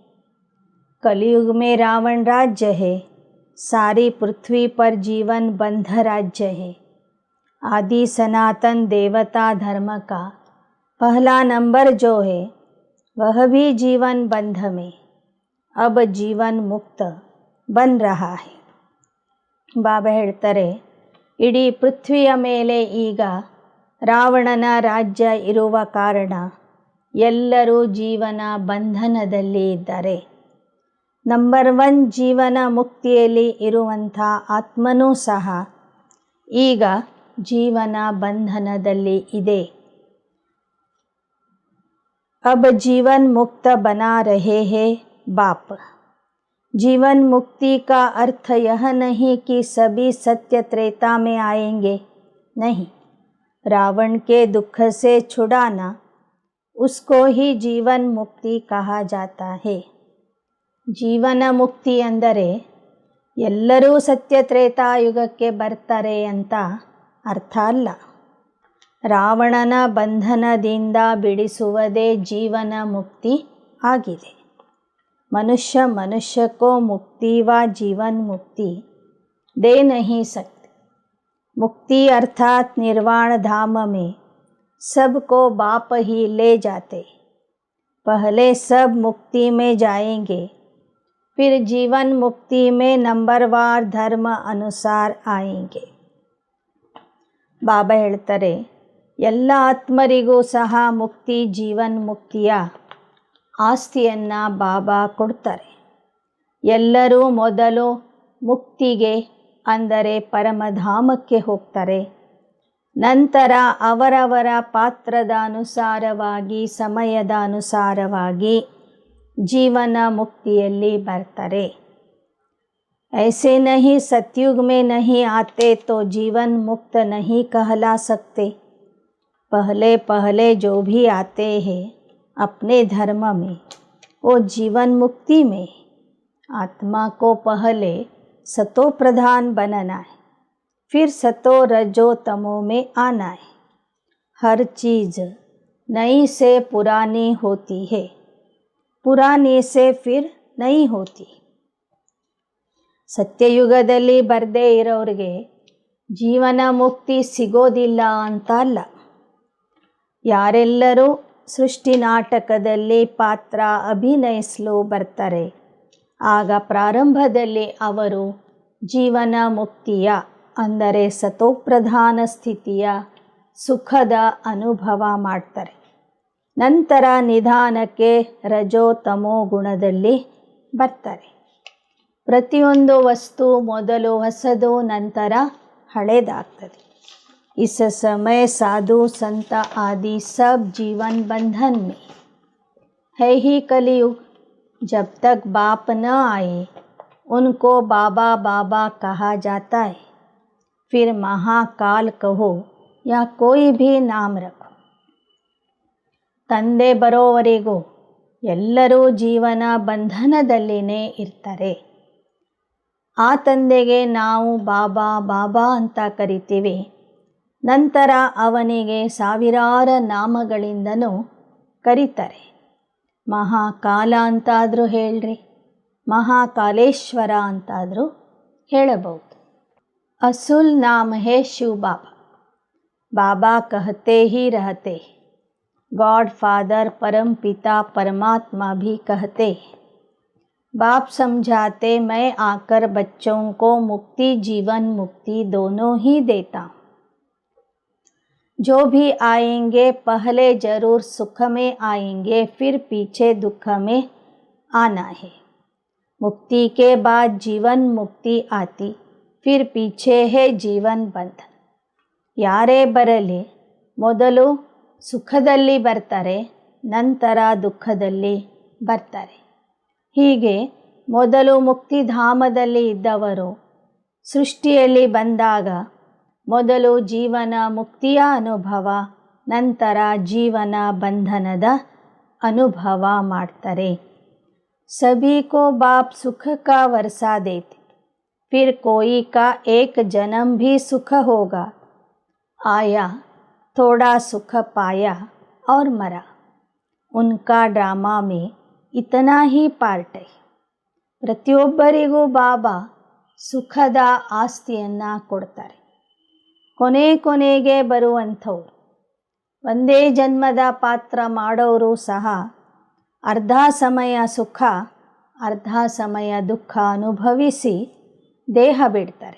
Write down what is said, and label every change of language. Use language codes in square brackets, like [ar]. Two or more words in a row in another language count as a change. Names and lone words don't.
[hi] कलयुग में रावण राज्य है, सारी पृथ्वी पर जीवन बंध राज्य है। आदि सनातन देवता धर्म का पहला नंबर जो है वह भी जीवन बंध में, अब जीवन मुक्त बन रहा है। [kn] ಬಾಬಾ ಹೇಳ್ತಾರೆ, ಇಡೀ ಪೃಥ್ವಿಯ ಮೇಲೆ ಈಗ ರಾವಣನ ರಾಜ್ಯ ಇರುವ ಕಾರಣ ಎಲ್ಲರೂ ಜೀವನ ಬಂಧನದಲ್ಲಿ ಇದ್ದಾರೆ. ನಂಬರ್ 1 ಜೀವನ ಮುಕ್ತಿಯಲ್ಲಿ ಇರುವಂಥ ಆತ್ಮನೂ ಸಹ ಈಗ ಜೀವನ ಬಂಧನದಲ್ಲಿ ಇದೆ. [hi] अब जीवन मुक्त बना रहे हैं बाप। जीवन मुक्ति का अर्थ यह नहीं कि सभी सत्य त्रेता में आएंगे, नहीं। रावण के दुख से छुड़ाना, उसको ही जीवन मुक्ति कहा जाता है। [kn] ಜೀವನ ಮುಕ್ತಿ ಅಂದರೆ ಎಲ್ಲರೂ ಸತ್ಯ ತ್ರೇತಾಯುಗಕ್ಕೆ ಬರ್ತಾರೆ ಅಂತ ಅರ್ಥ ಅಲ್ಲ. ರಾವಣನ ಬಂಧನದಿಂದ ಬಿಡಿಸುವುದೇ ಜೀವನ ಮುಕ್ತಿ ಆಗಿದೆ. [hi] मनुष्य मनुष्य को मुक्ति व जीवन मुक्ति दे नहीं सकते। मुक्ति अर्थात निर्वाण धाम में सबको बाप ही ले जाते। पहले सब मुक्ति में जाएंगे, फिर जीवन मुक्ति में नंबरवार धर्म अनुसार आएंगे। [kn] ಬಾಬಾ ಹೇಳ್ತಾರೆ, ಎಲ್ಲ ಆತ್ಮರಿಗೂ ಸಹ ಮುಕ್ತಿ ಜೀವನ್ ಮುಕ್ತಿಯ ಆಸ್ತಿಯನ್ನು ಬಾಬಾ ಕೊಡ್ತಾರೆ. ಎಲ್ಲರೂ ಮೊದಲು ಮುಕ್ತಿಗೆ ಅಂದರೆ ಪರಮಧಾಮಕ್ಕೆ ಹೋಗ್ತಾರೆ. ನಂತರ ಅವರವರ ಪಾತ್ರದ ಅನುಸಾರವಾಗಿ ಸಮಯದ ಅನುಸಾರವಾಗಿ ಜೀವನ ಮುಕ್ತಿಯಲ್ಲಿ ಬರ್ತಾರೆ. [hi] ऐसे नहीं सतयुग में नहीं आते तो जीवन मुक्त नहीं कहला सकते। पहले पहले जो भी आते हैं अपने धर्म में वो जीवन मुक्ति में। आत्मा को पहले सतो प्रधान बनना है, फिर सतो रजो तमो में आना है। हर चीज़ नई से पुरानी होती है, पुरानी से फिर नई होती। [kn] ಸತ್ಯಯುಗದಲ್ಲಿ ಬರದೇ ಇರೋರಿಗೆ ಜೀವನ ಮುಕ್ತಿ ಸಿಗೋದಿಲ್ಲ ಅಂತ ಅಲ್ಲ. ಯಾರೆಲ್ಲರೂ ಸೃಷ್ಟಿ ನಾಟಕದಲ್ಲಿ ಪಾತ್ರ ಅಭಿನಯಿಸಲು ಬರ್ತಾರೆ ಆಗ ಪ್ರಾರಂಭದಲ್ಲಿ ಅವರು ಜೀವನ ಮುಕ್ತಿಯ ಅಂದರೆ ಸತೋಪ್ರಧಾನ ಸ್ಥಿತಿಯ ಸುಖದ ಅನುಭವ ಮಾಡ್ತಾರೆ. ನಂತರ ನಿಧಾನಕ್ಕೆ ರಜೋ ತಮೋ ಗುಣದಲ್ಲಿ ಬರ್ತಾರೆ. ಪ್ರತಿಯೊಂದು ವಸ್ತು ಮೊದಲು ಹೊಸದು, ನಂತರ ಹಳೇದಾಗ್ತದೆ. [hi] इस समय साधु संत आदि सब जीवन बंधन में है ही कलयुग। जब तक बाप न आए उनको बाबा बाबा कहा जाता है। फिर महाकाल कहो या कोई भी नाम रखो, [kn] ತಂದೆ ಬರೋವರೆಗೂ ಎಲ್ಲರೂ ಜೀವನ ಬಂಧನದಲ್ಲಿನೇ ಇರ್ತಾರೆ. ಆ ತಂದೆಗೆ ನಾವು ಬಾಬಾ ಬಾಬಾ ಅಂತ ಕರಿತೀವಿ. ನಂತರ ಅವನಿಗೆ ಸಾವಿರಾರು ನಾಮಗಳಿಂದನೂ ಕರೀತಾರೆ. ಮಹಾಕಾಲ ಅಂತಾದರೂ ಹೇಳ್ರಿ, ಮಹಾಕಾಲೇಶ್ವರ ಅಂತಾದರೂ ಹೇಳಬಹುದು. [hi] असल नाम है शिव बाबा। बाबा कहते ही रहते. [en] God Father [hi] परम पिता परमात्मा भी कहते। बाप समझाते मैं आकर बच्चों को मुक्ति जीवन मुक्ति दोनों ही देता हूँ। जो भी आएंगे पहले जरूर सुख में आएंगे, फिर पीछे दुख में आना है। मुक्ति के बाद जीवन मुक्ति आती, फिर पीछे है जीवन बंधन। [kn] ಯಾರೇ ಬರಲಿ ಮೊದಲು ಸುಖದಲ್ಲಿ ಬರ್ತಾರೆ, ನಂತರ ದುಃಖದಲ್ಲಿ ಬರ್ತಾರೆ. ಹೀಗೆ ಮೊದಲು ಮುಕ್ತಿಧಾಮದಲ್ಲಿ ಇದ್ದವರು ಸೃಷ್ಟಿಯಲ್ಲಿ ಬಂದಾಗ ಮೊದಲು ಜೀವನ ಮುಕ್ತಿಯ ಅನುಭವ, ನಂತರ ಜೀವನ ಬಂಧನದ ಅನುಭವ ಮಾಡ್ತಾರೆ. [hi] सभी को बाप सुख का वर्षा देते, फिर कोई का एक जन्म भी सुख होगा। आया थोड़ा सुख पाया और मरा। उनका ड्रामा में इतना ही पार्ट है. [kn] ಪ್ರತಿಯೊಬ್ಬರಿಗೂ ಬಾಬಾ ಸುಖದ ಆಸ್ತಿಯನ್ನು ಕೊಡ್ತಾರೆ. ಕೊನೆಗೆ ಬರುವಂಥವ್ರು ಒಂದೇ ಜನ್ಮದ ಪಾತ್ರ ಮಾಡೋರು ಸಹ ಅರ್ಧ ಸಮಯ ಸುಖ ಅರ್ಧ ಸಮಯ ದುಃಖ ಅನುಭವಿಸಿ ದೇಹ ಬಿಡ್ತಾರೆ.